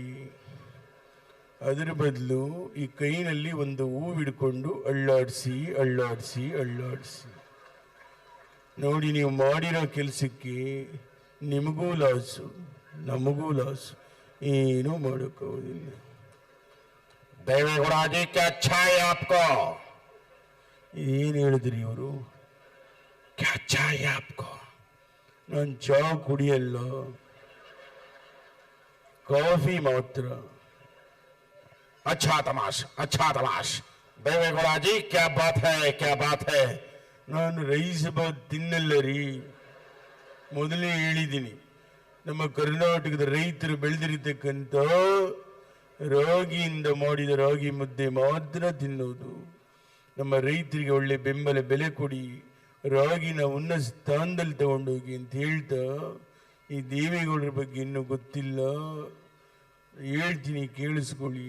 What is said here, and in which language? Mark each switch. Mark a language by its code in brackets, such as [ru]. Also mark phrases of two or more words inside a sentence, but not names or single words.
[kn] ಅದರ ಬದಲು ಈ ಕೈನಲ್ಲಿ ಒಂದು ಹೂವು ಹಿಡ್ಕೊಂಡು ಅಳ್ಳಾಡಿಸಿ ಅಳ್ಳಾಡಿಸಿ ಅಳ್ಳಾಡಿಸಿ ನೋಡಿ. ನೀವು ಮಾಡಿರೋ ಕೆಲಸಕ್ಕೆ ನಿಮಗೂ ಲಾಸು, ನಮಗೂ ಲಾಸು. ಏನೂ ಮಾಡೋಕ್ಕಾಗೋದಿಲ್ಲ. [hi] देवेगौड़ा जी क्या अच्छा है आपको? [kn] ಏನು ಹೇಳಿದ್ರಿ ಇವರು? [hi] क्या चाय आपको? [kn] ನಾನು ಚಾ ಕುಡಿಯಲ್ಲ, ಕಾಫಿ ಮಾತ್ರ. [hi] अच्छा तमाश देवेगौड़ा जी, क्या बात है? [kn] ನಾನು ರೈಸ್ ಬಾತ್ ತಿನ್ನಲ್ಲ ರೀ. ಮೊದಲೇ ಹೇಳಿದ್ದೀನಿ, ನಮ್ಮ ಕರ್ನಾಟಕದ ರೈತರು ಬೆಳೆದಿರತಕ್ಕಂಥ ರಾಗಿಯಿಂದ ಮಾಡಿದ ರಾಗಿ ಮುದ್ದೆ ಮಾತ್ರ ತಿನ್ನೋದು. ನಮ್ಮ ರೈತರಿಗೆ ಒಳ್ಳೆ ಬೆಂಬಲ ಬೆಲೆ ಕೊಡಿ, ರಾಗಿನ ಉನ್ನತ ಸ್ಥಾನದಲ್ಲಿ ತಗೊಂಡೋಗಿ ಅಂತ ಹೇಳ್ತಾ, ಈ ದೇವೇಗೌಡರ ಬಗ್ಗೆ ಇನ್ನೂ ಗೊತ್ತಿಲ್ಲ, ಹೇಳ್ತೀನಿ ಕೇಳಿಸ್ಕೊಳ್ಳಿ.